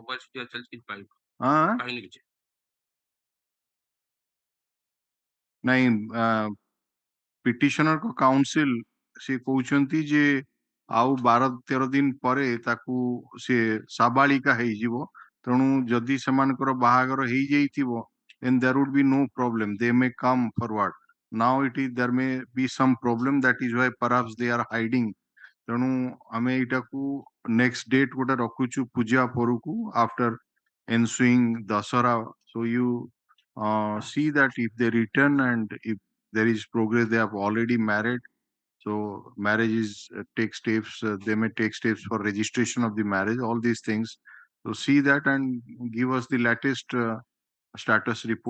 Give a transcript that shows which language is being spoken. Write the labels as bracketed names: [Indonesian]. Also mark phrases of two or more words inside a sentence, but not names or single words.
[Odia] ନାଇଁ, ପିଟିସନର କ କାଉନସିଲ ସେ କହୁଛନ୍ତି ଯେ ଆଉ 12-13 ଦିନ ପରେ ତାକୁ ସେ ସାବାଳିକା ହେଇଯିବ। ତେଣୁ ଯଦି ସେମାନଙ୍କର ବାହାଘର ହେଇଯାଇଥିବ, [English] then there would be no problem. They may come forward. Now there may be some problem. That is why perhaps they are hiding. [Odia] ତେଣୁ ଆମେ ଏଇଟାକୁ [English] next date [Odia] ଗୋଟେ ରଖୁଛୁ ପୂଜା ପରକୁ, [English] after ensuing Dasara. So you see that if they return and if there is progress, they have already married. So marriage is take steps. They may take steps for registration of the marriage. All these things. So see that and give us the latest status report.